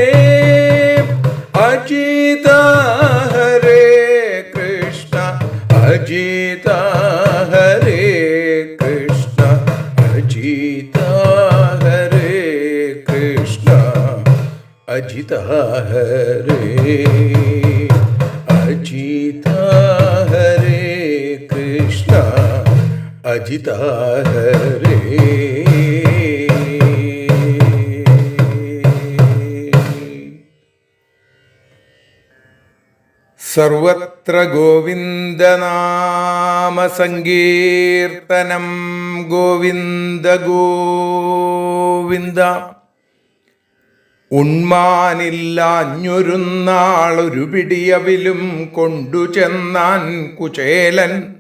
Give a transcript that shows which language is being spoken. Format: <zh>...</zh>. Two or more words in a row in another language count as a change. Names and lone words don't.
<ml>അച്യുത ഹരേ കൃഷ്ണ അച്യുത ഹരേ കൃഷ്ണ അച്യുത ഹരേ കൃഷ്ണ അച്യുത ഹരേ അച്യുത ഹരേ കൃഷ്ണ അച്യുത ഹരേ. സർവത്ര ഗോവിന്ദനാമ സങ്കീർത്തനം. ഗോവിന്ദ ഗോവിന്ദ. ഉണ്മാനില്ലാഞ്ഞൊരു നാളൊരു പിടിയവിലും കൊണ്ടു ചെന്നാൻ കുചേലൻ.</ml>